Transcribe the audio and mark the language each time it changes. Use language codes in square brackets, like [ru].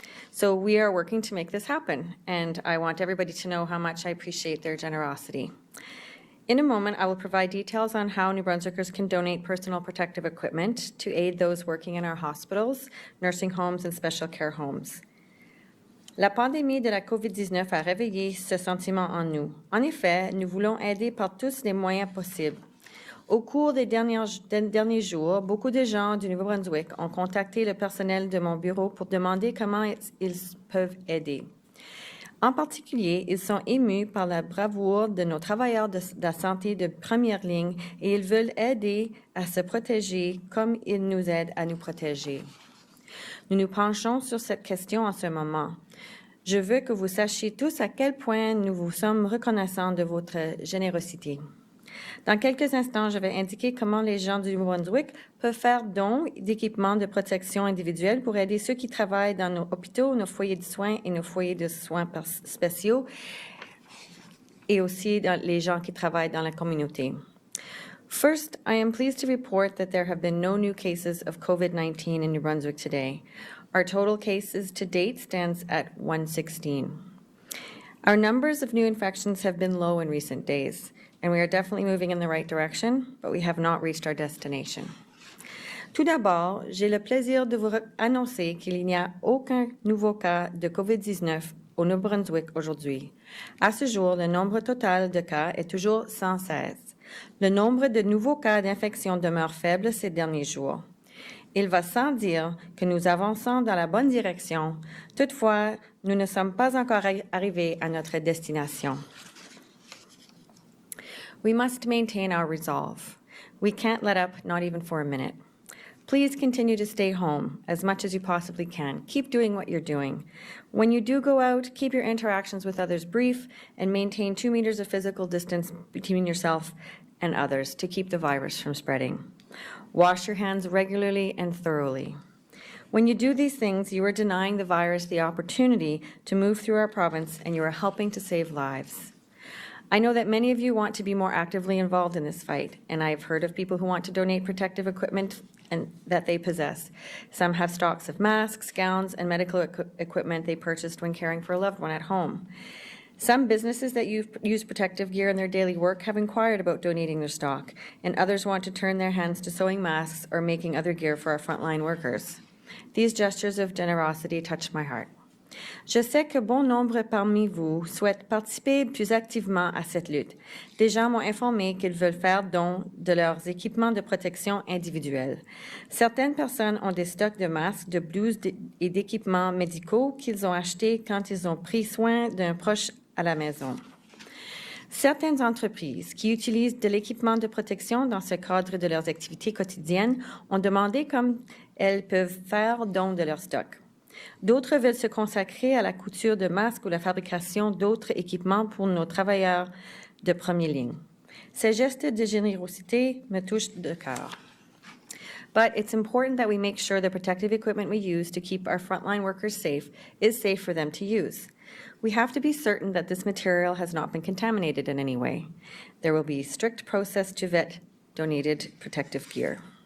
[en] So we are working to make this happen, and I want everybody to know how much I appreciate their generosity. In a moment, I will provide details on how New Brunswickers can donate personal protective equipment to aid those working in our hospitals, nursing homes, and special care homes. [fr] La pandémie de la COVID-19 a réveillé ce sentiment en nous. En effet, nous voulons aider par tous les moyens possibles. Au cours des derniers jours, beaucoup de gens du Nouveau-Brunswick ont contacté le personnel de mon bureau pour demander comment ils peuvent aider. En particulier, ils sont émus par la bravoure de nos travailleurs de la santé de première ligne et ils veulent aider à se protéger comme ils nous aident à nous protéger. Nous nous penchons sur cette question en ce moment. Je veux que vous sachiez tous à quel point nous vous sommes reconnaissants de votre générosité. Dans quelques instants, je vais indiquer comment les gens du Nouveau-Brunswick peuvent faire don d'équipements de protection individuelle pour aider ceux qui travaillent dans nos hôpitaux, nos foyers de soins et nos foyers de soins spéciaux, et aussi dans les gens qui travaillent dans la communauté. [en] First, I am pleased to report that there have been no new cases of COVID-19 in New Brunswick today. Our total cases to date stands at 116. Our numbers of new infections have been low in recent days, and we are definitely moving in the right direction, but we have not reached our destination. [fr] Tout d'abord, j'ai le plaisir de vous annoncer qu'il n'y a aucun nouveau cas de COVID-19 au Nouveau-Brunswick aujourd'hui. À ce jour, le nombre total de cas est toujours 116. Le nombre de nouveaux cas d'infection demeure faible ces derniers jours. Il va sans dire que nous avançons dans la bonne direction. Toutefois, nous ne sommes pas encore arrivés à notre destination. [en] We must maintain our resolve. We can't let up, not even for a minute. Please continue to stay home as much as you possibly can. Keep doing what you're doing. When you do go out, keep your interactions with others brief and maintain 2 meters of physical distance between yourself and others to keep the virus from spreading. Wash your hands regularly and thoroughly. When you do these things, you are denying the virus the opportunity to move through our province, and you are helping to save lives. I know that many of you want to be more actively involved in this fight, and I've heard of people who want to donate protective equipment that they possess. Some have stocks of masks, gowns, and medical equipment they purchased when caring for a loved one at home. Some businesses that use protective gear in their daily work have inquired about donating their stock, and others want to turn their hands to sewing masks or making other gear for our frontline workers. These gestures of generosity touch my heart. [fr] Je sais que bon nombre parmi vous souhaitent participer plus activement à cette lutte. Des gens m'ont informé qu'ils veulent faire don de leurs équipements de protection individuels. Certaines personnes ont des stocks de masques, de blouses et d'équipements médicaux qu'ils ont achetés quand ils ont pris soin d'un proche à la maison. Certaines entreprises qui utilisent de l'équipement de protection dans ce cadre de leurs activités quotidiennes ont demandé comme elles peuvent faire don de leur stock. D'autres veulent se consacrer à la couture de masques ou la fabrication d'autres équipements pour nos travailleurs de première ligne. Ces gestes de générosité me touchent de cœur. [en] But it's important that we make sure the protective equipment we use to keep our frontline workers safe is safe for them to use. We have to be certain that this material has not been contaminated in any way. There will be strict process to vet donated protective gear.